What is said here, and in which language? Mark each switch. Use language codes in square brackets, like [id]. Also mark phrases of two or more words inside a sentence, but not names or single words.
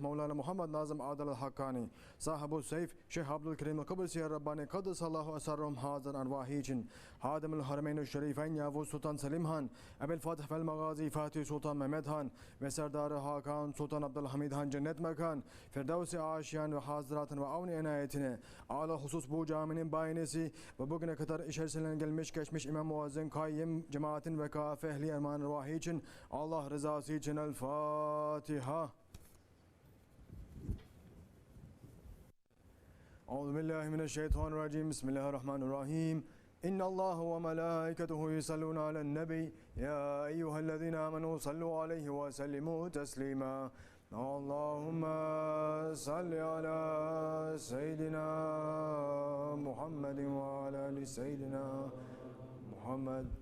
[tr] Mevlana Muhammed Nazım Adel el-Hakkani Sahibu Seyf Şeyh Abdülkerim el-Kıbrisi el-Rabbani [ar] قدس الله أسرارهم [tr] hazır arvahi için Hadimul Harameyn-i Şerifen Yavuz Sultan Selim Han Ebel Fatih vel Magazi Fatih Sultan Mehmet Han ve Serdar-ı Hakan Sultan Abdülhamid Han cennet mekan Firdevs-i Aşiyan ve Hazratın ve avni enayetine ala husus bu caminin bayinesi ve bugüne kadar içerisinden gelmiş geçmiş İmam Muazzin Kayyim cemaatin ve kafe ehli eman ruhi için Allah rızası için El Fatiha. [ar] أعوذ بالله من الشيطان الرجيم. بسم الله الرحمن الرحيم. إن الله وملائكته يصلون على النبي يا أيها الذين آمنوا صلوا عليه وسلموا تسليما اللهم صل على سيدنا محمد وعلى آل سيدنا محمد